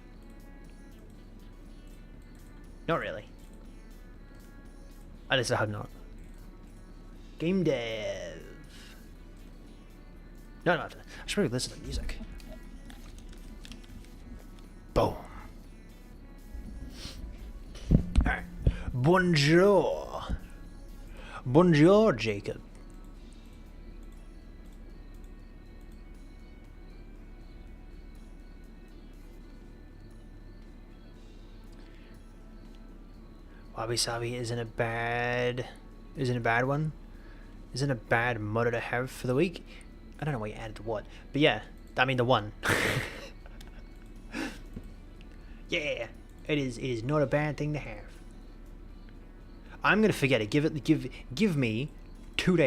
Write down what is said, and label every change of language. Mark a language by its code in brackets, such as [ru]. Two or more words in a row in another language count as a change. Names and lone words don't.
[en] Not really. At least I hope not. Game dev. No, I should probably listen to music. Boom. Alright. [fr] Bonjour. Bonjour, Jacob. [ja] Wabi Sabi [en] isn't a bad one. Isn't a bad motto to have for the week. I don't know why you added the what, but yeah, I mean the one. Yeah, it is not a bad thing to have. I'm gonna forget it. Give me 2 days.